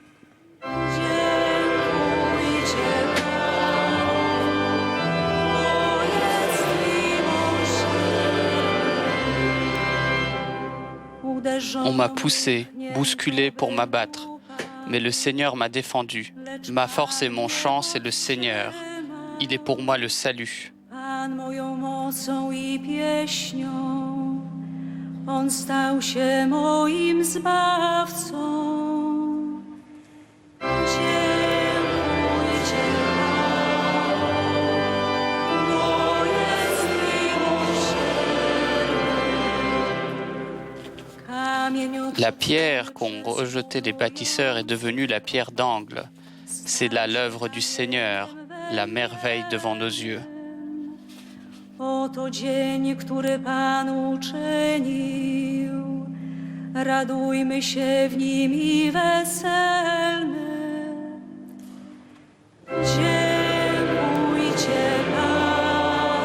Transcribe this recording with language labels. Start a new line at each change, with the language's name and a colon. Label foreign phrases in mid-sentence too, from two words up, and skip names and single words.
French: On m'a poussé, bousculé pour m'abattre, mais le Seigneur m'a défendu. Ma force et mon chant, c'est le Seigneur. Il est pour moi le salut.
Polish: On stał się moim zbawcą. Dziękujcie Panu, bo jest miłosierny.
French: La pierre qu'ont rejetée les bâtisseurs est devenue la pierre d'angle. C'est là l'œuvre du Seigneur, la merveille devant nos yeux.
Polish: Oto dzień, który Pan uczynił. Radujmy się w nim i weselmy. Dziękujcie Panu,